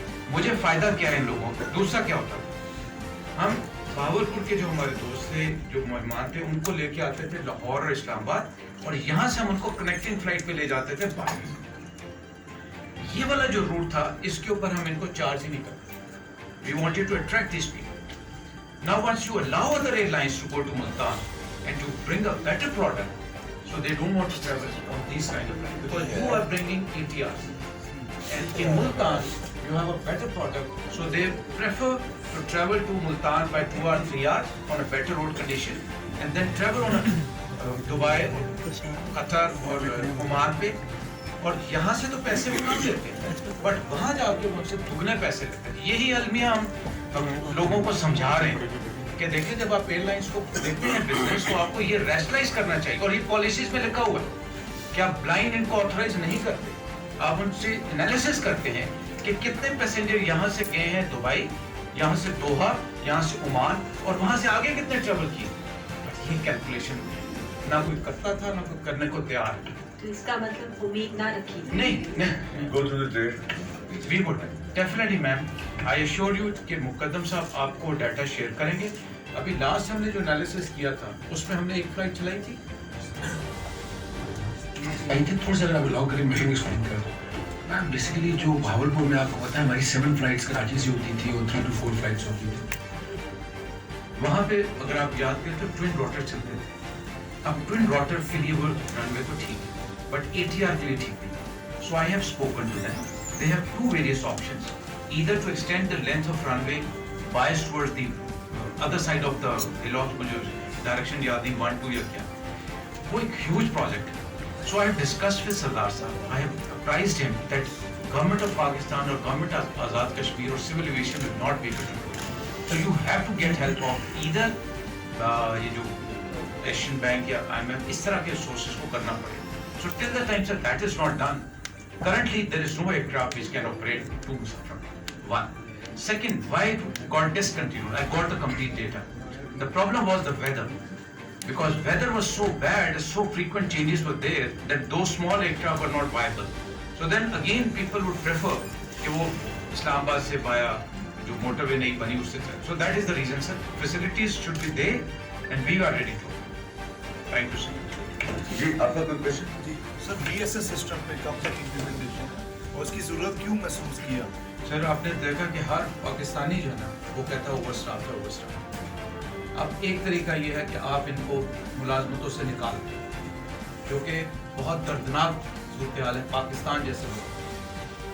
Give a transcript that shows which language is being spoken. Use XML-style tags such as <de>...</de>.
<ur>مجھے فائدہ کیا ہے ان لوگوں کو, دوسرا کیا ہوتا ہے, ہم بہاولپور کے جو ہمارے دوست تھے جو مہمان تھے ان کو لے کے آتے تھے لاہور اور اسلام آباد, اور یہاں سے ہم ان کو کنیکٹنگ فلائٹ پہ لے جاتے تھے بالی. یہ والا جو روٹ تھا اس کے اوپر ہم ان کو چارج ہی نہیں کرتے.</ur> <en>We wanted to attract these people. Now once you allow other airlines to go to Multan and to bring a better product, so they don't want to travel on these kind of flights because you are bringing ATRs. And in Multan you have a better product, so they prefer to travel to Multan by 2 or 3 hours on a better road condition and then travel on a Dubai, Qatar</en> <ur>اور Oman پہ, اور یہاں سے تو پیسے وہ کم لیتے ہیں بٹ وہاں جا کے ان سے دگنے پیسے لیتے ہیں. یہی المیہ ہم لوگوں کو سمجھا رہے ہیں کہ دیکھیں جب آپ ایئر لائنس کو دیکھتے ہیں بزنس, تو آپ کو یہ ریشنلائز کرنا چاہیے, اور یہ پالیسیز میں لکھا ہوا ہے کہ آپ بلائنڈ ان کو آتھورائز نہیں کرتے. آپ ان سے انالیسس کرتے ہیں کہ کتنے پیسنجر یہاں سے گئے ہیں دبئی, یہاں سے دوحہ, یہاں سے عمان, اور وہاں سے آگے کتنے ٹریول کیے. یہ کیلکولیشن نہ کوئی کرتا تھا نہ کوئی کرنے کو تیار. تو اس کا مطلب امید نہ رکھی. نہیں,</ur> <en>Go through the date. We would definitely ma'am. I assure you</en> <ur>کہ مقدم صاحب آپ کو ڈیٹا شیئر کریں گے. ابھی لاسٹ ہم نے جو انالیسس کیا تھا اس میں ہم نے ایک فلائٹ چلائی تھی. آئی تھنک تھوڑا سا اگر آپ الاؤ کریں میں ایکسپلین کر دوں. میم بیسیکلی جو بھاولپور میں آپ کو پتا ہے ہماری 7 فلائٹس کراچی سے ہوتی تھی اور 3 to 4 فلائٹس ہوتی تھی. وہاں پہ اگر آپ یاد کریں تو ٹوئن روٹر چلتے تھے. اب ٹوئن روٹر کے لیے وہ رن وے تو ٹھیک ہے بٹ ATR کے لیے ٹھیک نہیں.</ur> <en>So I have spoken to them. They have 2 various options. Either to extend the length of runway biased towards the other side of the hillock,</en> <ur>مجھے direction یاد نہیں 1, 2 یا کیا. وہ ایک</ur> <en>huge project</en> <ur>ہے.</ur> <en>So I have discussed with Sardar Sahab. I have apprised him that government of Pakistan or government of Azad Kashmir or civil aviation will not be able to do it. So you have to get help of either</en> <ur>یہ جو Asian bank یا IMF اس طرح کے sources کو کرنا پڑے.</ur> <en>So till the time that is not done, currently there is no aircraft which can operate to Musafir. 1. Second, why it got discontinued? I got the complete data. The problem was the weather. Because weather was so bad, so frequent changes were there that those small aircraft were not viable. So then again people would prefer</en> <ur>کہ وہ اسلام آباد سے بایا جو motor وے نہیں بنی اس سے.</ur> <en>So that is the reason sir. Facilities should be there and we are ready to. Thank you sir.</en> <ur>جی آپ کا کوئی کوشچن؟ جی سر BSS سسٹم پہ کب تک امپلیمنٹیشن ہے اور اس کی ضرورت کیوں محسوس کیا؟ سر آپ نے دیکھا کہ ہر پاکستانی جو ہے نا وہ کہتا ہے اوور اسٹاف ہے اوور اسٹاف. اب ایک طریقہ یہ ہے کہ آپ ان کو ملازمتوں سے نکال دیں جو کہ بہت دردناک صورتحال ہے پاکستان جیسے ملک.</ur>